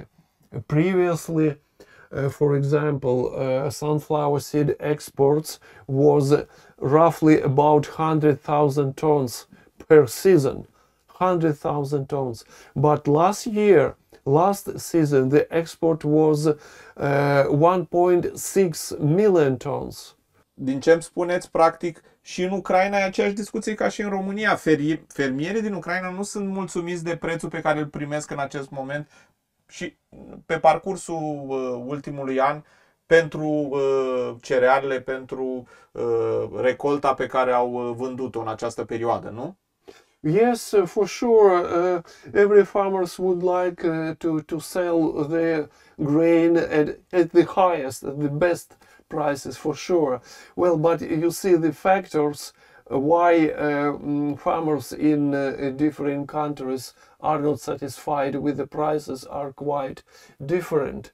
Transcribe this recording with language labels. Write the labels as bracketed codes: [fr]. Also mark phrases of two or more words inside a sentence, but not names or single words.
[en] Previously, for example, sunflower seed exports was roughly about 100,000 tons per season, 100,000 tons. But last season, the export was 1.6 million tons. [ro] din ce îmi spuneți, practic, și în Ucraina e aceeași discuție ca și în România. Fermierii din Ucraina nu sunt mulțumiți de prețul pe care îl primesc în acest moment și pe parcursul ultimului an pentru cerealele, pentru recolta pe care au vândut-o în această perioadă, nu? [en] Yes, for sure. Every farmers would like to sell their grain at the highest, at the best prices, for sure. Well, but you see the factors why farmers in different countries are not satisfied with the prices are quite different.